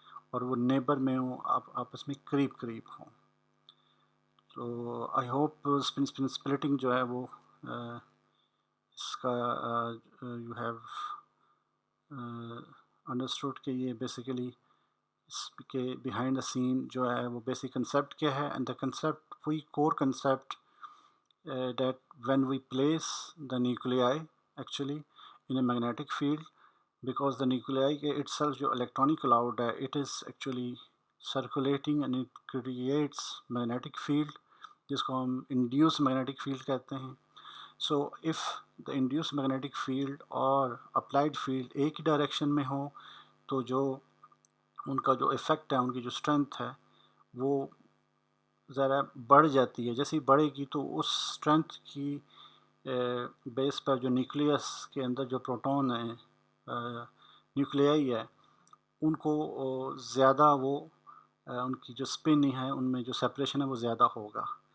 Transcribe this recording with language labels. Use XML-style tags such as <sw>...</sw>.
<ur>اور وہ نیبر میں ہوں، آپس میں قریب قریب ہوں. تو آئی ہوپ اسپن سپلٹنگ جو ہے وہ اس کا یو ہیو انڈرسٹوڈ کہ یہ بیسیکلی اس کے بیہائنڈ دا سین جو ہے وہ بیسک کنسیپٹ کیا ہے.</ur> <en>And the concept وہی core concept that when we place the nuclei actually in a magnetic field, because the nuclei itself جو electronic cloud ہے it is actually circulating and it creates magnetic field جس کو ہم induced magnetic field کہتے ہیں.</en> <ur>So if the induced magnetic field اور applied field ایک ہی direction میں ہو تو جو ان کا جو افیکٹ ہے، ان کی جو اسٹرینتھ ہے وہ ذرا بڑھ جاتی ہے. جیسے ہی بڑھے گی تو اس اسٹرینتھ کی بیس پر جو نیوکلیس کے اندر جو پروٹون ہیں، نیوکلیائی ہے، ان کو زیادہ وہ ان کی جو اسپن ہے ان میں جو سپریشن ہے وہ زیادہ ہوگا.</ur>